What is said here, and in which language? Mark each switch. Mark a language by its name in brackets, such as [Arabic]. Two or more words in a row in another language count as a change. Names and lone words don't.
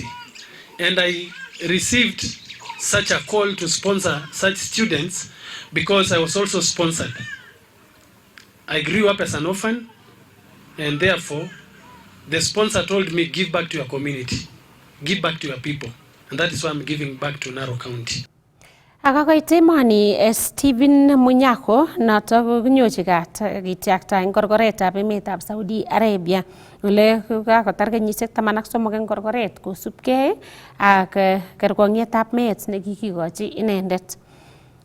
[English] And I received such a call to sponsor such students because I was also sponsored. I grew up as an orphan, and therefore the sponsor told me, give back to your community, give back to your people. And that is why I'm giving back to Narok County. [Kalenjin] Akakoit emoni Stephen Munyako noto konyochi kityakta eng korkoretab emetab Saudi Arabia ole kakotar kenyisiek 13 eng korkoret kosubkei ak kerkong'ietab meet nekikikochi inendet.